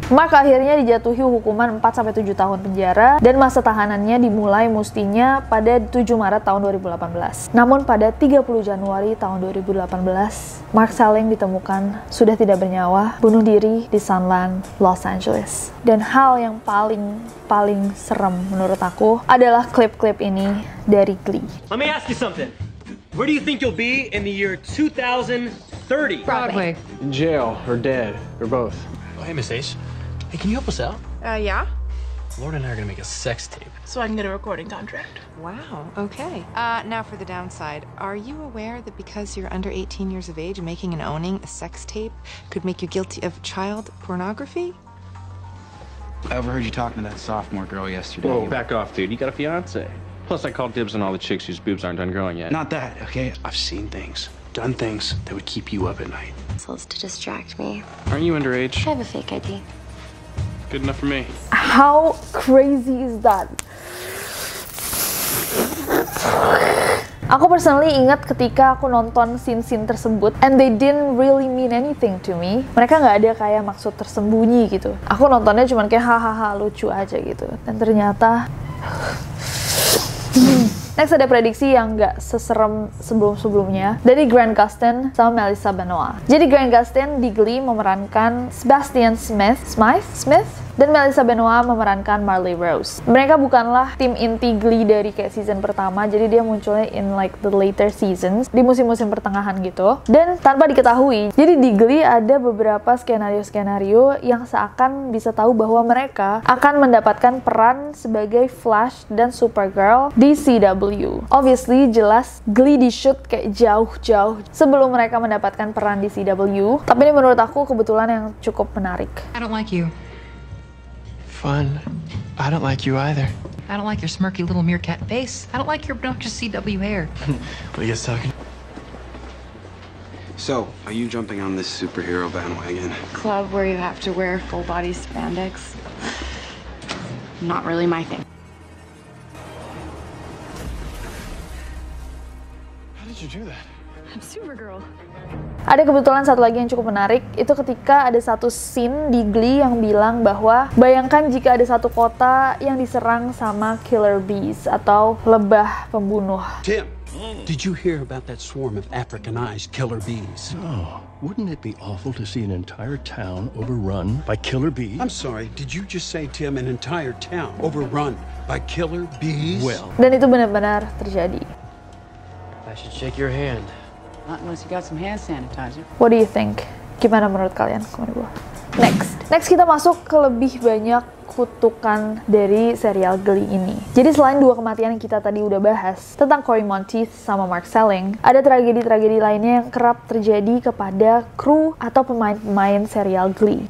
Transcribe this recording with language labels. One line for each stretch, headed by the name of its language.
Indonesian: Mark akhirnya dijatuhi hukuman 4-7 tahun penjara dan masa tahanannya dimulai mestinya pada 7 Maret tahun 2018. Namun pada 30 Januari tahun 2018, Mark Selling ditemukan sudah tidak bernyawa, bunuh diri di Sunland, Los Angeles. Dan hal yang paling serem menurut aku adalah klip-klip ini dari Glee.
English: Let me ask you something. Where do you think you'll be in the year 2030? Broadway. In jail, or dead, or both. Oh, hey, Miss Ace. Hey, can you help us out? Yeah? Lauren and I are gonna make a sex tape. So I can get a recording contract. Wow, okay. Now for the downside. Are you aware that because you're under 18 years of age, making and owning a sex tape could make you guilty of child pornography? I overheard you talking to that sophomore girl yesterday. Whoa, back off, dude. You got a fiance. Plus, I called dibs on all the chicks whose boobs aren't done growing yet. Not that, okay? I've seen things, done things that would keep you up at night. Pencils to distract me. Aren't you underage? I have a fake ID. Good enough for me. How crazy is that?
Indonesian: Aku personally ingat ketika aku nonton scene-scene tersebut,
English: and they didn't really mean anything to me.
Indonesian: Mereka nggak ada kayak maksud tersembunyi gitu. Aku nontonnya cuman kayak hahaha lucu aja gitu. Dan ternyata next ada prediksi yang nggak seserem sebelum-sebelumnya dari Grant Gustin sama Melissa Benoist. Jadi Grant Gustin di Glee memerankan Sebastian Smith, dan Melissa Benoist memerankan Marley Rose. Mereka bukanlah tim inti Glee dari kayak season pertama, jadi dia munculnya
English: in like the later seasons,
Indonesian: di musim-musim pertengahan gitu. Dan tanpa diketahui, jadi di Glee ada beberapa skenario-skenario yang seakan bisa tahu bahwa mereka akan mendapatkan peran sebagai Flash dan Supergirl di CW. Obviously, jelas Glee di-shoot kayak jauh-jauh sebelum mereka mendapatkan peran di CW. Tapi ini menurut aku kebetulan yang cukup menarik.
English: I don't like you. Fun. I don't like you either. I don't like your smirky little meerkat face. I don't like your obnoxious CW hair. What are you guys talking? So, are you jumping on this superhero bandwagon? Club where you have to wear full body spandex. Not really my thing. How did you do that? I'm Supergirl.
Indonesian: Ada kebetulan satu lagi yang cukup menarik, itu ketika ada satu scene di Glee yang bilang bahwa bayangkan jika ada satu kota yang diserang sama killer bees atau lebah pembunuh.
English: Tim, did you hear about that swarm of Africanized killer bees? Oh, wouldn't it be awful to see an entire town overrun by killer bees? I'm sorry, did you just say, Tim, an entire town overrun by killer bees? Well.
Indonesian: Dan itu benar-benar terjadi.
English: I should shake your hand. Not unless you got some hand sanitizer. What do you think?
Indonesian: Gimana menurut kalian? Komen di bawah. Next kita masuk ke lebih banyak kutukan dari serial Glee ini. Jadi selain dua kematian yang kita tadi udah bahas tentang Cory Monteith sama Mark Selling, ada tragedi-tragedi lainnya yang kerap terjadi kepada kru atau pemain-pemain serial Glee.